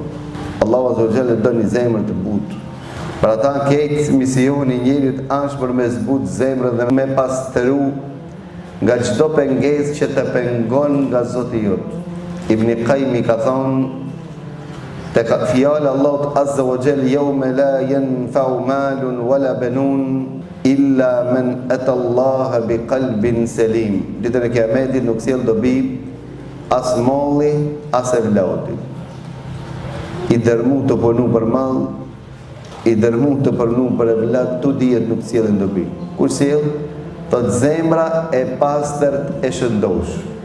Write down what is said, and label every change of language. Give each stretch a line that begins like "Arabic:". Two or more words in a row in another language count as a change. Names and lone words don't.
Arabic: الله عز وجل
Albanian: e don një zemër të butë. Për ata këtë misioni i njerit është për me zbut zemrën dhe me pastru nga çdo pengesë që të pengon nga Zoti jot.
Arabic: Ibn Qayyim
Albanian: ka thonë te fjala Allahut
Arabic: عز وجل يوم لا ينفع مال ولا بنون إلا من أتى الله بقلب سليم.
Albanian: Ditën e Kiametit nuk sjell dobi as molli as evladi. I dërmu të punu për mall, i dërmu të punu për evlad, tu dihet nuk sjellin dobi. Kur sjell, thot zemra e pastërt e shëndosh.